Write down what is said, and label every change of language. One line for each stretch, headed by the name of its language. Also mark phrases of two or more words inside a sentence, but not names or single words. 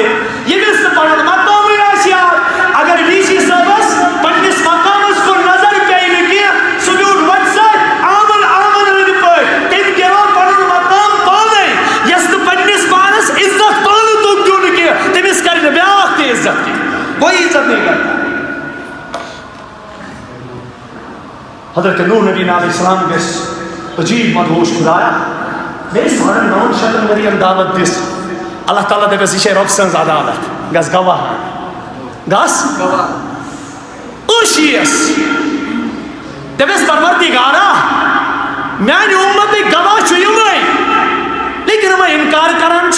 Kashmiri: ییٚمِس نہٕ پنُن مقامٕے آسہِ یاد. اگر ڈی سی صٲبس پننِس مقامس کُن نظر پیٚیہِ نہٕ کینٛہہ، سُہ بیوٗٹھ وتہِ سۭتۍ آمن أنٛدۍ پٲٹھۍ. تٔمۍ گِرو پنُن مقام پانے. یس نہٕ پننِس پانس عزت پانہٕ توٚگ دیُن کینٛہہ، تٔمِس کرِ نہٕ بیٛاکھ تہِ عزت کینٛہہ.
Urdu: کوئی عزت نہیں کرتا.
Kashmiri: حضرت نوح نبی علیہ السلام گژھِ عجیب مدہوش.
Urdu: خدایا میرے
Kashmiri: 9,900 ؤرین دعوت دِژ. اللہ تعالیٰ دپیس یہِ چھے رۄب سٕنٛز عدالت، گژھ گواہ. گژھ ٲشیٖس دپیس پروردگارا میانہِ اُمتٕکۍ گواہ چھُ یِمے، لیکن یِمے اِنکار کران چھُ.